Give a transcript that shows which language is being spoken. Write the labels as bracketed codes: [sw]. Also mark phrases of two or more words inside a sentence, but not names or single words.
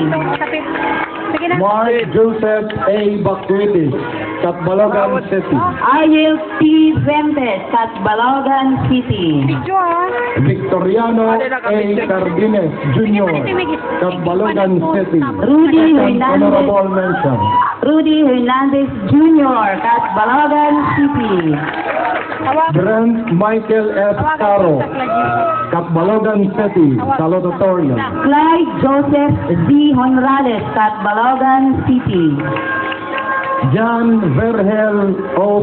[en] Mark Joseph A. Bacuitis, Catbalogan City. Ariel P. Ventes, Catbalogan City. Victoriano A. Cardines Jr., Catbalogan City. Rudy Second honorable Hernandez, mention. Rudy Hernandez Jr., Catbalogan City. Brent Michael F. Caro, Catbalogan City, Salutatorian. Clyde Joseph Z. Honrales, Catbalogan City. Jan Vergel O.